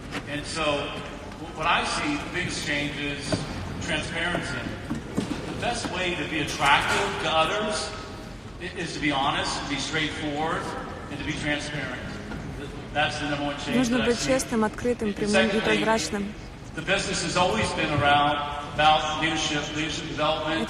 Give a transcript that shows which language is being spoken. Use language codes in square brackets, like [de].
[en] And so, what I see, the biggest change is transparency. The best way to be attractive to others is to be honest, to be straightforward, and to be transparent. That's the number one change. [ru] Нужно быть честным, открытым, прямым и прозрачным. [en] The business has always been around about leadership development.